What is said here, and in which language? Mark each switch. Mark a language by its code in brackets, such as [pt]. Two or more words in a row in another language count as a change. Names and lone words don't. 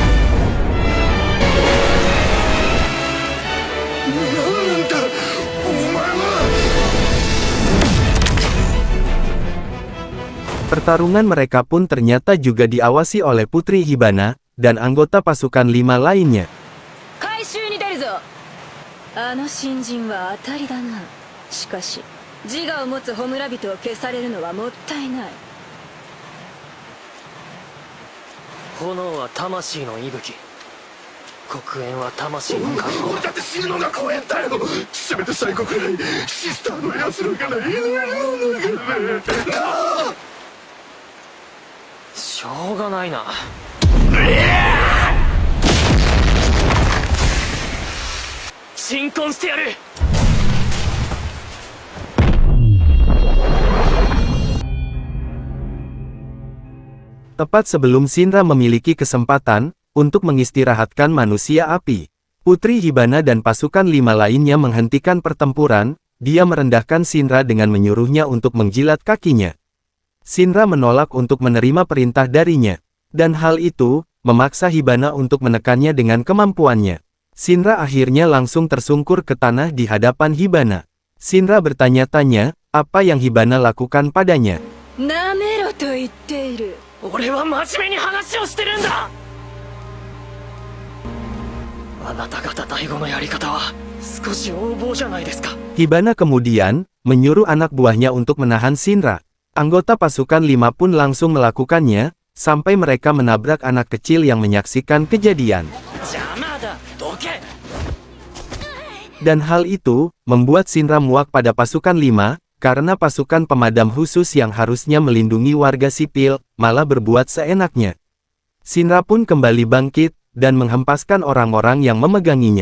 [id] Pertarungan mereka pun ternyata juga diawasi oleh Putri Hibana, dan anggota pasukan 5 lainnya. [ja] 回収に出るぞ。あの新人は当たりだな。しかし、自我を持つ焔人を消されるのはもったいない。炎は魂の息吹。黒煙は魂の解放。俺だって死ぬのが怖えんだよ。せめて最後くらいシスターの奴らからしょうがないな。新婚してやる。 [id] Tepat sebelum Shinra memiliki kesempatan untuk mengistirahatkan manusia api, Putri Hibana dan pasukan 5 lainnya menghentikan pertempuran. Dia merendahkan Shinra dengan menyuruhnya untuk menjilat kakinya. Shinra menolak untuk menerima perintah darinya, dan hal itu memaksa Hibana untuk menekannya dengan kemampuannya. Shinra akhirnya langsung tersungkur ke tanah di hadapan Hibana. Shinra bertanya-tanya apa yang Hibana lakukan padanya. [ja] なめろと言っている。俺は真面目に話をしてるんだ。あなた方第五のやり方は少し横暴じゃないですか。 [id] Hibana kemudian menyuruh anak buahnya untuk menahan Shinra. Anggota pasukan 5 pun langsung melakukannya, sampai mereka menabrak anak kecil yang menyaksikan kejadian. [ja] 邪魔だ。どけ。 [id] Dan hal itu membuat Shinra muak pada pasukan 5, karena pasukan pemadam khusus yang harusnya melindungi warga sipil, malah berbuat seenaknya. Shinra pun kembali bangkit, dan menghempaskan orang-orang yang memeganginya.